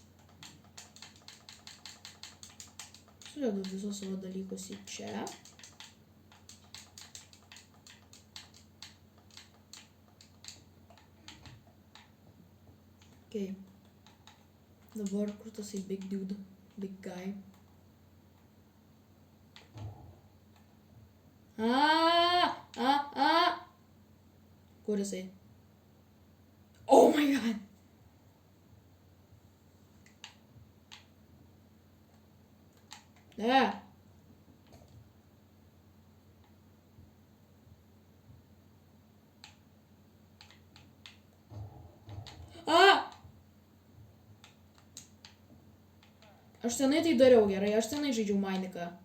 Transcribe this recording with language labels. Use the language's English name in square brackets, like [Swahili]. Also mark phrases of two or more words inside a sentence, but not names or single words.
[Lithuanian] Sudedu visus savo dalykus į čia. Okay. Dabar kur tasai [English] big dude, big guy. [Lithuanian] Kur jisai? [English] Oh my god. [Lithuanian] Ne. Aš senai tai dariau, gerai, aš senai žaidžiau Minecraftą.